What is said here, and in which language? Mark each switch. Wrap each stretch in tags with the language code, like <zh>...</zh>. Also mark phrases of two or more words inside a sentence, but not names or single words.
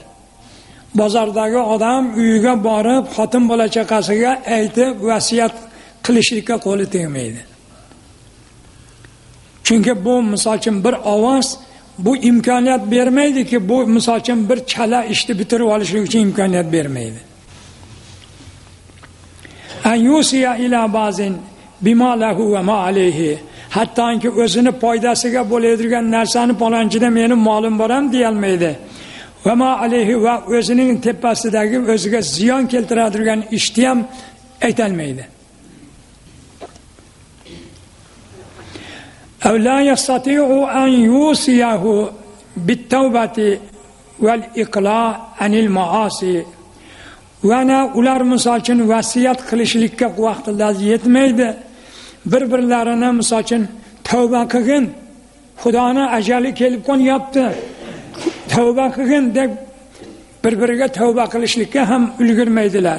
<uz>Bozordagi odam uyiga borib xotin bola chaqasiga aytib vasiyat qilishlikka qo'li tegmaydi. Chunki bu misol uchun bir ovoz bu imkoniyat bermaydiki, bu misol uchun bir chala ishni bitirib olishlik uchun imkoniyat bermaydi.</uz> <ar>أن يوصي إلى بعض بما له وما عليه,</ar> <uz>hattoki o'zini foydasiga bo'ladigan narsani palonchida meni molim bor ham deya olmaydi.</uz> <ar>وما عليه,</ar> <uz>va o'zining tepasidagi o'ziga ziyon keltiradigan ishni ham ayta olmaydi.</uz> <ar>أو لا يستطيع أن يوصيه بالتوبة والإقلاع عن المعاصي.</ar> <uz>وأنا ular misol uchun vasiyat qilishlikka vaqtlar yetmaydi. Bir-birlarini misol uchun tavba qilgin, Xudoning ajali kelib qo'nyapti, tavba qilgin deb bir-biriga tavba qilishlikka ham ulgurmaydilar.</uz>